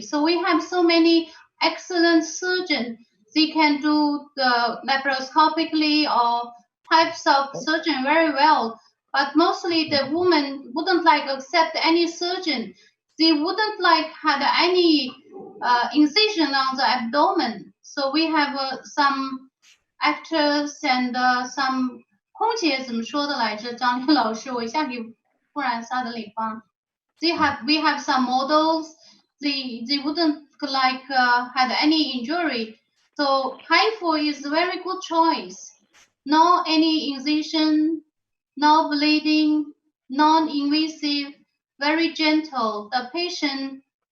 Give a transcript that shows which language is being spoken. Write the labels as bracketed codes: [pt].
[en] So we have so many excellent surgeons. They can do the laparoscopically or types of surgeon very well. But mostly the woman wouldn't like accept any surgeon. They wouldn't like had any incision on the abdomen. So we have some actors and some [zh] 空姐怎么说的来着？张丽老师，我一下给忽然 [en] suddenly found. We have some models. They wouldn't like had any injury. So HIFU is a very good choice. No any incision, no bleeding, non-invasive, very gentle. The patient